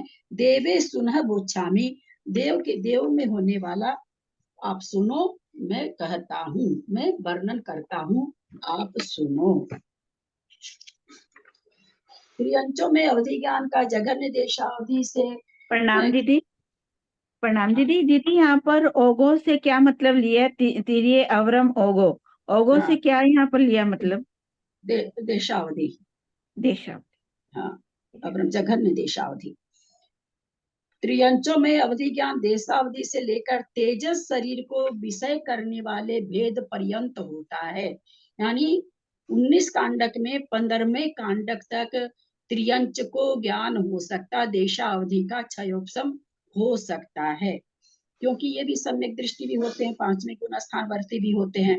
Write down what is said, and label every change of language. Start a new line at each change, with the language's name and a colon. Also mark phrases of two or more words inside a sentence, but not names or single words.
Prakrit languages: देवे सुनह बोच्छामी,
Hindi: देव में होने वाला आप सुनो, मैं कहता हूँ, मैं वर्णन करता हूँ, आप सुनो। त्रियंचों में अवधि ज्ञान का जघन्य देशावधि से। प्रणाम दीदी। प्रणाम दीदी। दीदी यहाँ पर ओगो से क्या मतलब लिया?
Prakrit languages: तिरिये अवरम ओगो,
Hindi: ओगो से क्या यहाँ पर लिया मतलब? देशावधि। देशावधि, हाँ, अवरम जघन्य देशावधि। त्रियंचों में अवधि ज्ञान देशावधि से लेकर तेजस शरीर को विषय करने वाले भेद पर्यंत होता है, यानी 19 कांडक में 15वें कांडक तक त्रियंच को ज्ञान हो सकता, देशावधि का क्षयोपशम हो सकता है, क्योंकि ये भी सम्यक दृष्टि भी होते हैं, 5वें गुण स्थान वर्ती भी होते हैं।